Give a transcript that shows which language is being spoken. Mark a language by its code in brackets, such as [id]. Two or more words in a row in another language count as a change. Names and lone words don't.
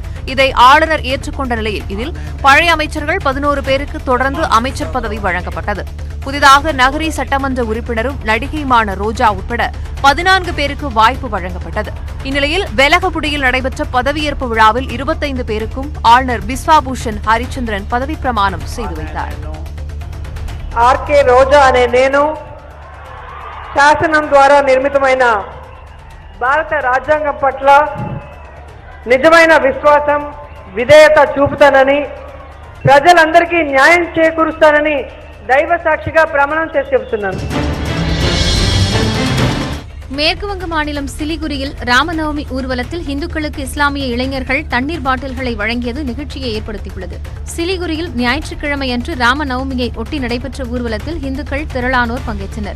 [ta] இதை ஆளுநர் ஏற்றுக்கொண்ட நிலையில் இதில் பழைய அமைச்சர்கள் 11 பேருக்கு தொடர்ந்து அமைச்சர் பதவி வழங்கப்பட்டது. புதிதாக நகரி சட்டமன்ற உறுப்பினரும் நடிகையுமான ரோஜா உட்பட 14 பேருக்கு வாய்ப்பு வழங்கப்பட்டது. இந்நிலையில் வெலகபுடியில் நடைபெற்ற பதவியேற்பு விழாவில் 25 பேருக்கும் ஆளுநர் பிஸ்வாபூஷன் ஹரிச்சந்திரன் பதவி பிரமாணம் செய்து வைத்தார். [te] ఆర్కే రోజా అనే నేను శాసనం ద్వారా నిర్మితమైన భారత రాజ్యాంగం పట్ల నిజమైన విశ్వాసం, విధేయత చూపుతానని, ప్రజలందరికీ న్యాయం చేకూరుస్తానని దైవ సాక్షిగా ప్రమాణం చేసి చెబుతున్నాను. [ta] மேற்குவங்க மாநிலம் சிலிகுரியில் ராமநவமி ஊர்வலத்தில் இந்துக்களுக்கு இஸ்லாமிய இளைஞர்கள் தண்ணீர் பாட்டில்களை வழங்கியது நிகழ்ச்சியை ஏற்படுத்தியுள்ளது. சிலிகுரியில் ஞாயிற்றுக்கிழமையன்று ராமநவமியை ஒட்டி நடைபெற்ற ஊர்வலத்தில் இந்துக்கள் திரளானோர் பங்கேற்றனர்.